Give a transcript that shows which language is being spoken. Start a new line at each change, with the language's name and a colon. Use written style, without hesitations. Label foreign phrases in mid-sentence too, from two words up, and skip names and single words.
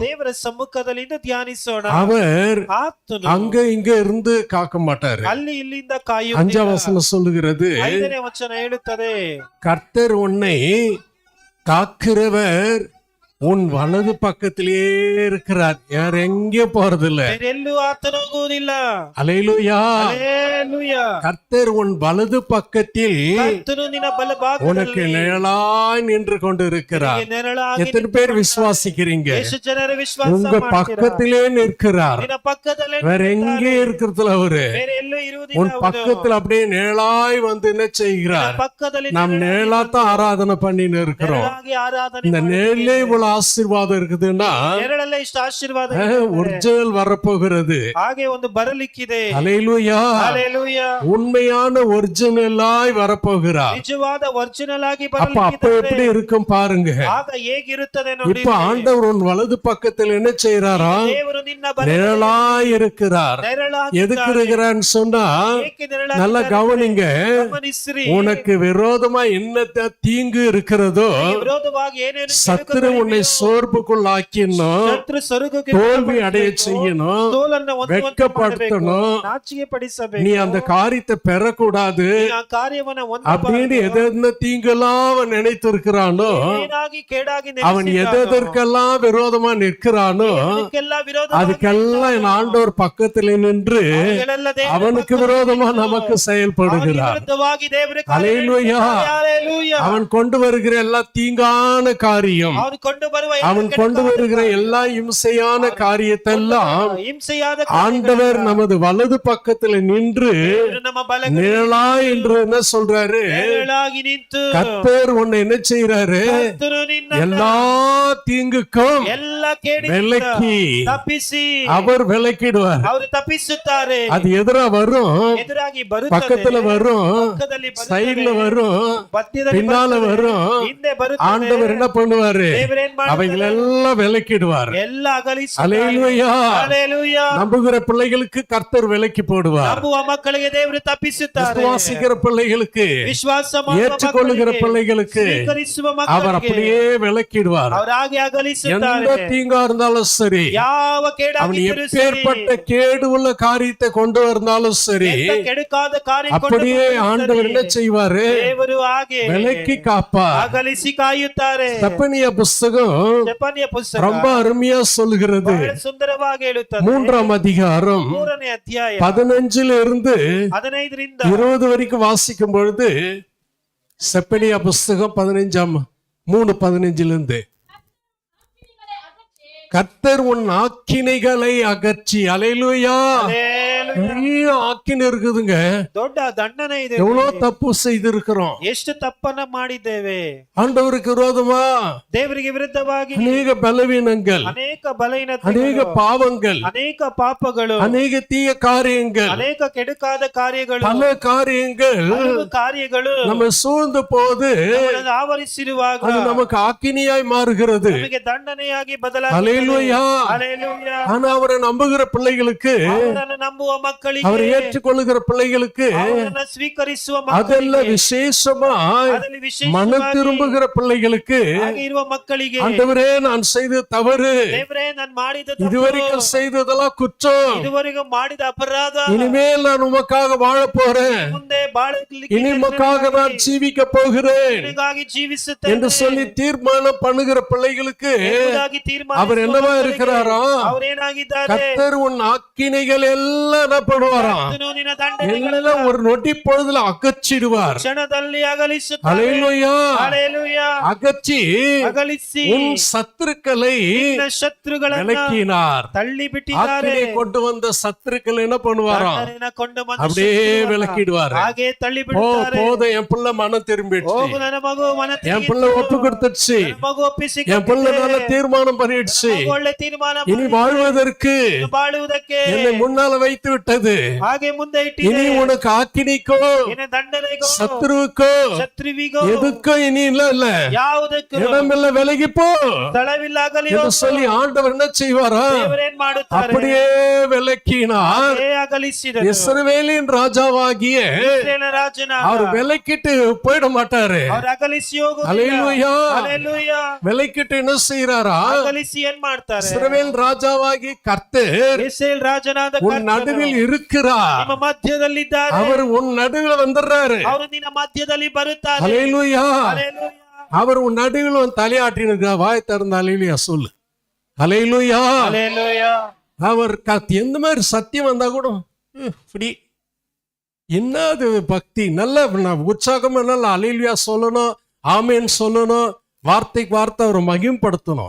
Kannada: ದೇವರ ಸಮ್ಮುಖದಲ್ಲಿಂದ ಧ್ಯಾನಿಸೋಣ.
Tamil: அவர்
Kannada: ಆತನು
Tamil: அங்க இங்க இருந்து காக்க மாட்டாரு.
Kannada: ಅಲ್ಲಿ ಇಲ್ಲಿಂದ
Tamil: 5ஆம்
Kannada: ಕಾಯುವುದಿಲ್ಲ.
Tamil: வசனம் சொல்லுகிறது,
Kannada: 5ನೇ ವಚನ ಹೇಳುತ್ತದೆ,
Tamil: கர்த்தர் உன்னை காக்கிறவர் உன் வலது பக்கத்திலேயே இருக்கிறார், வேற எங்கே போறதில்ல.
Kannada: ಬೇರೆಲ್ಲೂ ಆತನು ಹೋಗುವುದಿಲ್ಲ.
Tamil: அல்லேலூயா.
Kannada: ಹಲ್ಲೆಲೂಯಾ.
Tamil: கர்த்தர் உன் வலது பக்கத்தில்
Kannada: ಕರ್ತನು ನಿನ್ನ
Tamil: உனக்கு
Kannada: ಬಲಭಾಗದಲ್ಲಿ
Tamil: நிழலாய் நின்று கொண்டு இருக்கிறார்.
Kannada: ನಿನಗೆ ನೆರಳಾಗಿ
Tamil: எத்தனை பேர் விசுவாசிக்கிறீங்க?
Kannada: ಎಷ್ಟು ಜನರು ವಿಶ್ವಾಸ
Tamil: உங்க
Kannada: ಮಾಡ್ತೀರಾ?
Tamil: பக்கத்திலே நிற்கிறார்,
Kannada: ನಿನ್ನ ಪಕ್ಕದಲ್ಲೇ
Tamil: வேற எங்கே இருக்கிறதுல அவரு
Kannada: ಬೇರೆ ಎಲ್ಲೂ ಇರುವುದಿಲ್ಲ.
Tamil: உன் பக்கத்துல அப்படியே நிழலாய் வந்து என்ன செய்கிறார்?
Kannada: ಪಕ್ಕದಲ್ಲಿ
Tamil: நாம் நிழலாத்தான் ஆராதனை பண்ணின்னு இருக்கிறோம்.
Kannada: ನೆರಳಾಗಿ ಆರಾಧನೆ
Tamil: இந்த நிழலே இவ்வளவு ஆசீர்வாதம் இருக்குதுன்னா
Kannada: ನೆರಳಲ್ಲೇ ಇಷ್ಟು ಆಶೀರ್ವಾದ
Tamil: ஒரிஜினல் வரப்போகிறது.
Kannada: ಹಾಗೆ ಒಂದು ಬರಲಿಕ್ಕಿದೆ.
Tamil: அல்லேலூயா.
Kannada: ಹಲ್ಲೆಲೂಯಾ.
Tamil: உண்மையான ஒரிஜினலாய் வரப்போகிறார்.
Kannada: ನಿಜವಾದ ಒರಿಜಿನಲ್ ಆಗಿ
Tamil: அப்ப அப்ப
Kannada: ಬರಲಿಕ್ಕಿದೆ.
Tamil: எப்படி இருக்கும் பாருங்க.
Kannada: ಆಗ ಹೇಗಿರುತ್ತದೆ ನೋಡಿ.
Tamil: இப்ப ஆண்டவர் உன் வலது பக்கத்தில் என்ன செய்யறாரா?
Kannada: ದೇವರು ನಿನ್ನ
Tamil: நிழலாய் இருக்கிறார்.
Kannada: ನೆರಳಾಗಿ
Tamil: எதுக்கு இருக்கிறான்னு சொன்னா
Kannada: ಏಕೆ ನೆರಳಾಗಿ
Tamil: நல்லா கவனிங்க.
Kannada: ಗಮನಿಸಿರಿ.
Tamil: உனக்கு விரோதமா என்ன தீங்கு இருக்கிறதோ
Kannada: ವಿರೋಧವಾಗಿ ಏನೇನು
Tamil: சத்துரு உன்னை சோர்வுக்குள்ளாக்கினோம்,
Kannada: ಶತ್ರು ಸ್ವರ್ಗಕ್ಕೆ
Tamil: தோல்வி அடைய செய்யணும்,
Kannada: ಸೋಲನ್ನ ಹೊಂದುವಂತೆ ಮಾಡಬೇಕು,
Tamil: வெட்கப்படுத்தணும்.
Kannada: ನಾಚಿಕೆ ಪಡಿಸಬೇಕು.
Tamil: நீ அந்த காரியத்தை பெறக்கூடாது
Kannada: ನೀ ಆ ಕಾರ್ಯವನ್ನ
Tamil: அப்படின்னு
Kannada: ಹೊಂದಬಾರದು.
Tamil: எதென்ன தீங்கெல்லாம் அவன் நினைத்து இருக்கிறானோ,
Kannada: ಏನಾಗಿ ಕೇಡಾಗಿ
Tamil: அவன்
Kannada: ನೆನೆಸಿದ್ದಾನೋ,
Tamil: எதற்கெல்லாம் விரோதமா நிற்கிறானோ
Kannada: ಅದಕ್ಕೆಲ್ಲ ವಿರೋಧ
Tamil: அதுக்கெல்லாம் என் ஆண்டவர் பக்கத்துல நின்று
Kannada: ಅವುಗಳೆಲ್ಲ ದೇವರ
Tamil: அவனுக்கு விரோதமா நமக்கு செயல்படுகிறார்.
Kannada: ವಿರುದ್ಧವಾಗಿ ದೇವರ
Tamil: அல்லேலூயா.
Kannada: ಹಲ್ಲೆಲೂಯಾ.
Tamil: அவன் கொண்டு வருகிற எல்லா தீங்கான காரியம்,
Kannada: ಅವನು ಕೊಂಡು ಬರುವ
Tamil: அவன் கொண்டு வருகிற எல்லா இம்சையான காரியத்தெல்லாம்
Kannada: ಹಿಂಸೆಯಾದ
Tamil: ஆண்டவர் நமது வலது பக்கத்துல நின்று
Kannada: ಕಾರ್ಯಗಳು ನಮ್ಮ ಬಲಗಡೆ
Tamil: நிழலா என்று என்ன சொல்றாரு?
Kannada: ನೆರಳಾಗಿ ನಿಂತು
Tamil: கர்த்தர் உன்னை என்ன செய்யறாரு?
Kannada: ಕರ್ತನು ನಿನ್ನ
Tamil: எல்லா தீங்குக்கும்
Kannada: ಎಲ್ಲ ಕೇಡಿನಿಂದ
Tamil: விலக்கி
Kannada: ತಪ್ಪಿಸಿ
Tamil: அவர் விலக்கிடுவார்.
Kannada: ಅವರು ತಪ್ಪಿಸುತ್ತಾರೆ.
Tamil: அது எதிரா வரும்,
Kannada: ಎದುರಾಗಿ ಬರುತ್ತದೆ,
Tamil: பக்கத்துல வரும்,
Kannada: ಪಕ್ಕದಲ್ಲಿ ಬರುತ್ತದೆ,
Tamil: சைடுல வரும்,
Kannada: ಮಧ್ಯದಲ್ಲಿ
Tamil: பின்னால
Kannada: ಬರುತ್ತದೆ,
Tamil: வரும்.
Kannada: ಹಿಂದೆ ಬರುತ್ತದೆ.
Tamil: ஆண்டவர் என்ன பண்ணுவாரு?
Kannada: ದೇವರೇನ್ ಮಾಡ್ತಾರೆ?
Tamil: அவைகளெல்லாம் விலக்கிடுவார்.
Kannada: ಎಲ್ಲ ಅಗಲಿಸುತ್ತಾರೆ.
Tamil: அல்லேலூயா.
Kannada: ಹಲ್ಲೆಲೂಯಾ.
Tamil: நம்புகிற பிள்ளைகளுக்கு கர்த்தர் விலக்கி போடுவார்.
Kannada: ನಂಬುವ ಮಕ್ಕಳಿಗೆ ದೇವರು ತಪ್ಪಿಸುತ್ತಾರೆ.
Tamil: விசுவாசிக்கிற பிள்ளைகளுக்கு,
Kannada: ವಿಶ್ವಾಸ ಮಾಡುವ
Tamil: ஏற்றுக்கொள்ளுகிற
Kannada: ಮಕ್ಕಳಿಗೆ,
Tamil: பிள்ளைகளுக்கு
Kannada: ಸ್ವೀಕರಿಸುವ
Tamil: அவர்
Kannada: ಮಕ್ಕಳಿಗೆ
Tamil: அப்படியே விலக்கிடுவார்.
Kannada: ಅವರು ಹಾಗೆ
Tamil: எந்த
Kannada: ಅಗಲಿಸುತ್ತಾರೆ.
Tamil: தீங்கா இருந்தாலும் சரி,
Kannada: ಯಾವ
Tamil: அவன்
Kannada: ಕೇಡಾಗಿದ್ದರೂ ಸರಿ,
Tamil: எப்பேற்பட்ட கேடு உள்ள காரியத்தை கொண்டு வந்தாலும் சரி,
Kannada: ಎಂತ ಕೆಡುಕಾದ ಕಾರ್ಯ ಕೊಂಡು
Tamil: அப்படியே
Kannada: ಬಂದರೂ
Tamil: ஆண்டவர் என்ன
Kannada: ಸರಿ,
Tamil: செய்வாரு?
Kannada: ದೇವರು ಹಾಗೆ
Tamil: விலக்கி காப்பார்.
Kannada: ಅಗಲಿಸಿ ಕಾಯುತ್ತಾರೆ.
Tamil: செப்பனிய புஸ்தகம்
Kannada: ಜಪಾನಿಯ ಪುಸ್ತಕ
Tamil: ரொம்ப அருமையா சொல்லுகிறது.
Kannada: ಬಹಳ ಸುಂದರವಾಗಿ ಹೇಳುತ್ತದೆ.
Tamil: 3ஆம் அதிகாரம்
Kannada: 3ನೇ ಅಧ್ಯಾಯ
Tamil: 15 இருந்து
Kannada: 15ರಿಂದ
Tamil: 20 வரைக்கும் வாசிக்கும் பொழுது, செப்பனியா புஸ்தகம் 3:15 கர்த்தர் உன் ஆக்கினைகளை அகற்றி. அல்லேலூயா. பெரிய ஆக்கினை இருக்குதுங்க.
Kannada: ದೊಡ್ಡ ದಂಡನೆ ಇದೆ.
Tamil: எவ்வளவு தப்பு செய்திருக்கிறோம்.
Kannada: ಎಷ್ಟು ತಪ್ಪನ್ನ ಮಾಡಿದ್ದೇವೆ.
Tamil: ஆண்டவருக்கு விரோதமா
Kannada: ದೇವರಿಗೆ ವಿರುದ್ಧವಾಗಿ
Tamil: அநேக பலவீனங்கள்,
Kannada: ಅನೇಕ ಬಲಹೀನತೆಗಳು,
Tamil: அநேக பாவங்கள்,
Kannada: ಅನೇಕ ಪಾಪಗಳು,
Tamil: அநேக தீய காரியங்கள்,
Kannada: ಅನೇಕ ಕೆಡುಕಾದ ಕಾರ್ಯಗಳು,
Tamil: பல காரியங்கள்
Kannada: ಹಲವು ಕಾರ್ಯಗಳು
Tamil: நம்ம சூழ்ந்த போது
Kannada: ನಮ್ಮನ್ನು ಆವರಿಸಿರುವಾಗ
Tamil: அது நமக்கு ஆக்கினியாய் மாறுகிறது.
Kannada: ನಮಗೆ ದಂಡನೆಯಾಗಿ
Tamil: அல்லேலூயா.
Kannada: ಹಲ್ಲೆಲೂಯಾ.
Tamil: ஆனா அவரை நம்புகிற பிள்ளைகளுக்கு,
Kannada: ಅವರನ್ನು ನಂಬುವ ಮಕ್ಕಳಿಗೆ,
Tamil: அவரை ஏற்றுக்கொள்ளுகிற பிள்ளைகளுக்கு
Kannada: ಅವರನ್ನು ಸ್ವೀಕರಿಸುವ
Tamil: அதெல்லாம்
Kannada: ಮಕ್ಕಳಿಗೆ,
Tamil: விசேஷமாய்
Kannada: ಅದರಲ್ಲಿ
Tamil: மனம்
Kannada: ವಿಶೇಷವಾಗಿ
Tamil: திரும்புகிற பிள்ளைகளுக்கு,
Kannada: ಹಾಗೆ ಇರುವ ಮಕ್ಕಳಿಗೆ,
Tamil: ஆண்டவரே நான் செய்த தவறு,
Kannada: ದೇವರೇ ನಾನು ಮಾಡಿದ ತಪ್ಪು,
Tamil: இதுவரைக்கும் செய்ததெல்லாம் குற்றம்,
Kannada: ಇದುವರೆಗೂ ಮಾಡಿದ ಅಪರಾಧ,
Tamil: இனிமேல் நான் உமக்காக வாழ போறேன்,
Kannada: ಮುಂದೆ ಬಾಳಲಿಕ್ಕೆ
Tamil: இனி உமக்காக நான் ஜீவிக்க போகிறேன்
Kannada: ನಿನಗಾಗಿ ಜೀವಿಸುತ್ತೇನೆ
Tamil: என்று சொல்லி தீர்மானம் பண்ணுகிற பிள்ளைகளுக்கு
Kannada: ಎಂಬುದಾಗಿ ತೀರ್ಮಾನಿಸುವ
Tamil: அவர் என்னவா
Kannada: ಮಕ್ಕಳಿಗೆ
Tamil: இருக்கிறாரா?
Kannada: ಅವರೇನಾಗಿದ್ದಾರೆ?
Tamil: கர்த்தர் உன் ஆக்கினைகள் எல்லாம் என்ன பண்ணுவாராம்?
Kannada: ಕರ್ತನು ನಿನ್ನ ದಂಡನೆಗಳನ್ನು
Tamil: எல்லாம் ஒரு நொடி பொழுதுல அகற்றிடுவார்.
Kannada: ಕ್ಷಣದಲ್ಲಿ ಅಗಲಿಸುತ್ತಾರೆ.
Tamil: அல்லேலூயா.
Kannada: ಹಲ್ಲೆಲೂಯಾ.
Tamil: அகற்றி
Kannada: ಅಗಲಿಸಿ
Tamil: உன் சத்துருக்களை
Kannada: ನಿನ್ನ ಶತ್ರುಗಳನ್ನು
Tamil: விலக்கினார்.
Kannada: ತಳ್ಳಿ ಬಿಟ್ಟಿದ್ದಾರೆ.
Tamil: ஆக்கினை கொண்டு வந்த சத்துருக்கள் என்ன பண்ணுவாராம்?
Kannada: ದಂಡನೆಯನ್ನು ಕೊಂಡು ಬಂದ
Tamil: அப்படியே
Kannada: ಶತ್ರುಗಳನ್ನು
Tamil: விலக்கிடுவார்.
Kannada: ಹಾಗೆ ತಳ್ಳಿ
Tamil: ஓ
Kannada: ಬಿಡುತ್ತಾರೆ.
Tamil: போதும், என் பிள்ளை மனம் திரும்பிடுச்சு,
Kannada: ಹೋಗು ನನ್ನ ಮಗು ಮನ
Tamil: என் பிள்ளை ஒப்பு கொடுத்துடுச்சு,
Kannada: ನನ್ನ ಮಗು ಒಪ್ಪಿಸಿ
Tamil: என் பிள்ளை நல்ல தீர்மானம் பண்ணிடுச்சு,
Kannada: ಒಳ್ಳೆ ತೀರ್ಮಾನ
Tamil: இனி வாழ்வதற்கு
Kannada: ಬಾಳುವುದಕ್ಕೆ
Tamil: என்னை முன்னால வைத்து வைத்து விட்டது.
Kannada: ಹಾಗೆ ಮುಂದೆ
Tamil: இனி
Kannada: ಇಟ್ಟಿದೆ.
Tamil: உனக்கு ஆக்கினிக்கோ
Kannada: ನಿನ್ನ ದಂಡನೆಗೋ
Tamil: சத்ருவுக்கோ
Kannada: ಶತ್ರುವಿಗೋ
Tamil: எதுக்கோ இனி இல்ல
Kannada: ಯಾವುದಕ್ಕೂ
Tamil: இடமில்ல, விலகி போ
Kannada: ಸ್ಥಳವಿಲ್ಲಾಗಲಿ
Tamil: என்று சொல்லி ஆண்டவர் என்ன செய்வாரா?
Kannada: ದೇವರೇನ್ ಮಾಡುತ್ತಾರೆ?
Tamil: அப்படியே விலக்கினார்.
Kannada: ಹಾಗೆ ಅಗಲಿಸಿದನು.
Tamil: இஸ்ரவேலின் ராஜாவாகிய
Kannada: ಇಸ್ರಾಯೇಲಿನ ರಾಜನಾದ
Tamil: அவர் விலக்கிட்டு போயிட மாட்டாரு.
Kannada: ಅವರು ಅಗಲಿಸಿ ಹೋಗುವುದಿಲ್ಲ.
Tamil: அல்லேலூயா.
Kannada: ಹಲ್ಲೆಲೂಯಾ.
Tamil: விலக்கிட்டு என்ன செய்யறாரா?
Kannada: ಅಗಲಿಸಿ ಏನ್ ಮಾಡ್ತಾರೆ?
Tamil: இஸ்ரவேல் ராஜாவாகி கர்த்தர்
Kannada: ಇಸ್ರಾಯೇಲ್ ರಾಜನಾದ
Tamil: உன்
Kannada: ಕರ್ತನು
Tamil: நடுவில் இருக்கிறார்.
Kannada: ನಿಮ್ಮ ಮಧ್ಯದಲ್ಲಿದ್ದಾರೆ.
Tamil: அவர் உன் நடுவில் வந்துடுறாரு.
Kannada: ಅವರು ನಿನ್ನ ಮಧ್ಯದಲ್ಲಿ ಬರುತ್ತಾರೆ.
Tamil: அல்லேலூயா.
Kannada: ಹಲ್ಲೆಲೂಯಾ.
Tamil: அவர் உன் நடுவில் வந்து தலையாட்டினுக்கா? வாய் திறந்த அல்லேலூயா சொல்லு. அல்லேலூயா.
Kannada: ಹಲ್ಲೆಲೂಯಾ.
Tamil: அவர் எந்த மாதிரி சத்தியம் வந்தா கூட இப்படி என்னது பக்தி, நல்ல உற்சாகமா நல்ல அல்லேலூயா சொல்லணும், ஆமென் சொல்லணும், வார்த்தைக்கு வார்த்தை அவர் மகிமைப்படுத்தணும்.